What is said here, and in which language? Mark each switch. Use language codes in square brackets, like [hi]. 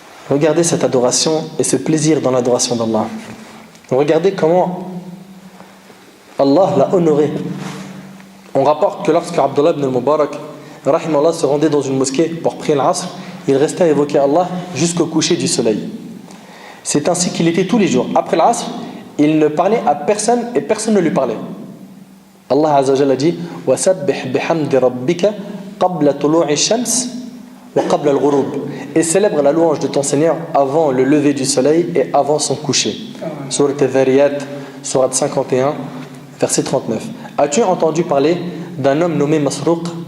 [fr] Regardez cette adoration et ce plaisir dans l'adoration d'Allah. Regardez comment Allah l'a honoré. On rapporte que lorsque Abdullah ibn al-Mubarak rahimahullah se rendait dans une mosquée pour prier l'Asr, il restait à évoquer Allah jusqu'au coucher du soleil. C'est ainsi qu'il était tous les jours. Après l'Asr, il ne parlait à personne et personne ne lui parlait. Allah Azza wa Jalla dit: [ar] وَسَبِّحْ بِحَمْدِ رَبِّكَ قَبْلَ طُلُوعِ الشَّمْسِ وَقَبْلَ الْغُرُوبِ. [fr] Et célèbre la louange de ton Seigneur avant le lever du soleil et avant son coucher. Surat Al-Dhariyat, Surat 51, verset 39. As-tu entendu parler d'un homme nommé Masruq?